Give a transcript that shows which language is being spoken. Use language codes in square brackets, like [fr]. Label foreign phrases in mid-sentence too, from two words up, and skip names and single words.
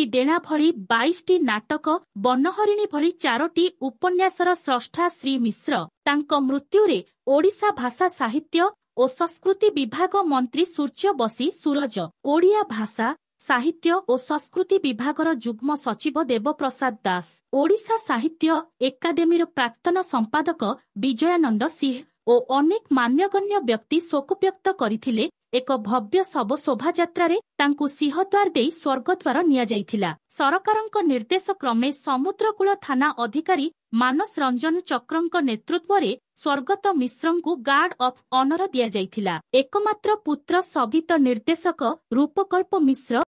[or] ଡେଣା ଭଳି 22ଟି ନାଟକ, ବନହରିଣୀ ଭଳି 4ଟି ଉପନ୍ୟାସର ସ୍ରଷ୍ଟା ଶ୍ରୀ ମିଶ୍ର ତାଙ୍କ ମୃତ୍ୟୁରେ ଓଡ଼ିଶା ଭାଷା ସାହିତ୍ୟ ଓ ସଂସ୍କୃତି ବିଭାଗ ମନ୍ତ୍ରୀ ସୂର୍ଯ୍ୟବଂଶୀ ସୂରଜ, ଓଡ଼ିଆ ଭାଷା ସାହିତ୍ୟ ଓ ସଂସ୍କୃତି ବିଭାଗର ଯୁଗ୍ମ ସଚିବ ଦେବପ୍ରସାଦ ଦାସ, ଓଡ଼ିଶା ସାହିତ୍ୟ ଏକାଡେମୀର ପ୍ରାକ୍ତନ ସମ୍ପାଦକ ବିଜୟାନନ୍ଦ ସିଂହ ଓ ଅନେକ ମାନ୍ୟଗଣ୍ୟ ବ୍ୟକ୍ତି ଶୋକ ବ୍ୟକ୍ତ କରିଥିଲେ। ଏକ ଭବ୍ୟ ଶବ ଶୋଭାଯାତ୍ରା ତାଙ୍କୁ ସିଂହଦ୍ୱାର ଦେଇ ସ୍ୱର୍ଗଦ୍ୱାର ନିଆ ଯାଇଥିଲା। ସରକାରଙ୍କ ନିର୍ଦ୍ଦେଶ କ୍ରମେ ସମୁଦ୍ରକୂଳ ଥାନା ଅଧିକାରୀ ମାନସ ରଞ୍ଜନ ଚକ୍ରଙ୍କ ନେତୃତ୍ୱରେ ସ୍ୱର୍ଗତ ମିଶ୍ରଙ୍କୁ [en] guard of honour [or] ଦିଆ ଯାଇଥିଲା। ଏକମାତ୍ର ପୁତ୍ର ସଙ୍ଗୀତ ନିର୍ଦ୍ଦେଶକ ରୂପକଳ୍ପ ମିଶ୍ର